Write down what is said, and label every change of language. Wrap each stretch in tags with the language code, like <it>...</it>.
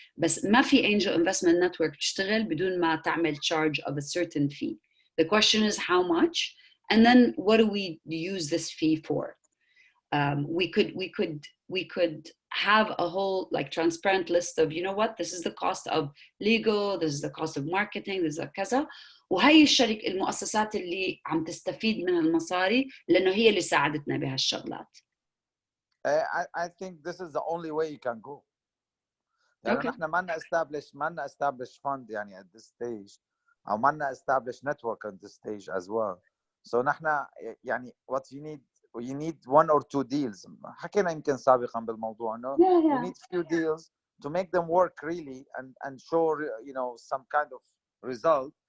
<ar>بس ما في</ar> <en>angel investment network</en> <ar>تشتغل بدون ما تعمل</ar> <en>charge of a certain fee. The question is how much, and then what do we use this fee for? We could have a whole like transparent list of you know what, this is the cost of legal, this is the cost of marketing, this is كذا.</en> <ar>وهي المؤسسات اللي عم تستفيد من المصاري لأنه هي اللي ساعدتنا بهالشغلات.</ar> <en>I think this is the only way you can go.</en> <ar>يعني نحن ما لنا</ar> <en>establish fund يعني at this stage</en> <ar>أو ما لنا</ar> <en>establish network at this stage as well. So</en> <ar>نحن يعني</ar> <en>what you need one or two deals.</en> <ar>حكينا يمكن سابقا بالموضوع إنه</ar> <en>you need few deals to make them work really and show you know some kind of result.</en>